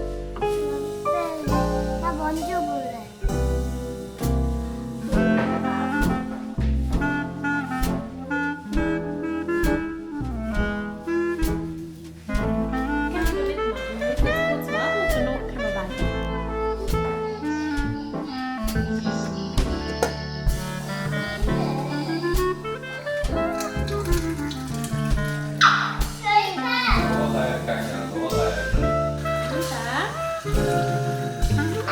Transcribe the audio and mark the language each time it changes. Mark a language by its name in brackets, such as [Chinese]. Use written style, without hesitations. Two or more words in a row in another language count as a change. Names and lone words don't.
[Korean] 나 먼저 볼래. [German] Kannst du mitmachen? Wir müssen jetzt kurz warten und zur Not können wir weiter. [Korean] 너가 가야 할 게 아니야. 너가 가야 해.